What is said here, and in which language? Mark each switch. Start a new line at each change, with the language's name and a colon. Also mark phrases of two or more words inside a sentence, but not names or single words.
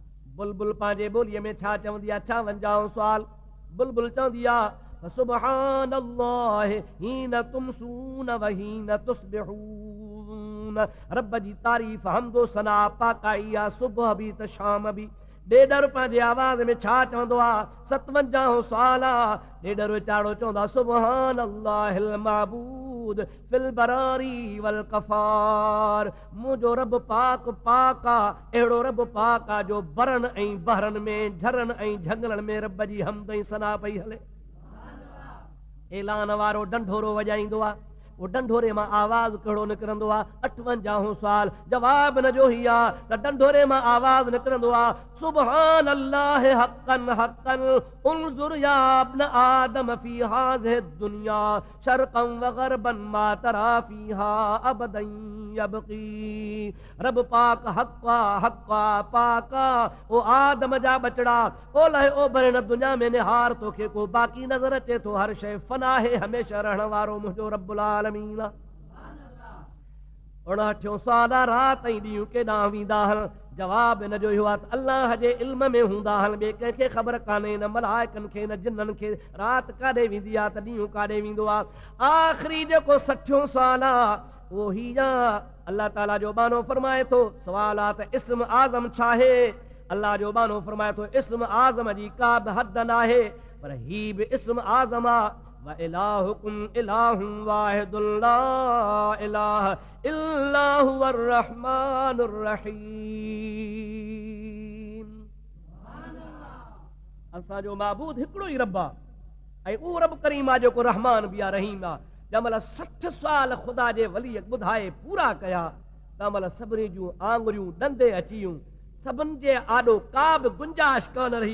Sindhi: बुलबुल पंहिंजे ॿोलीअ में छा चवंदी आहे, 56 सुवाल बुलबुल चवंदी आहे
Arabic: سبحان الله حين تمسون وحين تصبحون.
Sindhi: रब जी तारीफ़ हमदो सना पाकाई आहे सुबुह बि त शाम बि। ॾेडर पंहिंजे आवाज़ में छा चवंदो आहे, 57 सुवाल आहे। ॾेडर वीचारो चवंदो आहे
Arabic: سبحان الله المعبود في البراري والقفار.
Sindhi: मुंहिंजो रब पाक पाक आहे, अहिड़ो रब पाक आहे जो बरनि ऐं बहरनि में, झरनि ऐं झंगलनि में रब जी हमद ऐं सना पई हले। ऐलान वारो ढंढोरो वॼाईंदो आहे, वो ढंढोरे मां आवाज़ कहिड़ो निकिरंदो आहे, 58 सुवाल जवाब न जो ही आहे त ढंढोरे मां आवाज़ निकिरंदो आहे
Arabic: سبحان الله حقا حقا انظر يا ابن آدم في هذه الدنيا شرقا وغربا ما ترى فيها أبدا يبقى.
Sindhi: रब पाक हक़ा हक़ा पाका ओ आदम जा बचड़ा ओलह ओभर न दुनिया में निहार तोखे को बाक़ी नज़र अचे थो, हर शइ फना है, हमेशह रहण वारो मुंहिंजो
Arabic: رب العالمين.
Sindhi: 59 सुवाल रात ऐं ॾींहुं केॾांहुं वेंदा आहिनि, जवाब इन जो इहो आहे त अल्लाह जे इल्म में हूंदा आहिनि, ॿिए कंहिंखे ख़बर कान्हे, न मलाइकनि खे न जिन्ननि खे। राति काॾे वेंदी आहे त ॾींहुं काॾे वेंदो आहे। आख़िरी जेको 60 सुवाल आहे उहो ही आहे, अल्लाह ताला जो बानो फरमाए थो, सुवाल आहे त इस्म आज़म छा आहे। अल्लाह जो बानो फरमाए थो इस्म आज़म जी का बि हद न आहे, पर ही बि इस्म आज़म आहे
Arabic: وإلهكم إله واحد لا إله إلا هو الرحمن الرحيم.
Sindhi: असांजो माबूद हिकिड़ो ई रब आहे, ऐं उहो रब करीम आहे जेको रहमान बि आहे रहीम आहे। जंहिंमहिल 60 सुवाल ख़ुदा जे वली ॿुधाए पूरा कया, तंहिंमहिल सभिनी जूं आङुरियूं ॾंदे अची वियूं, सभिनि जे आॾो का बि गुंजाइश कान रही।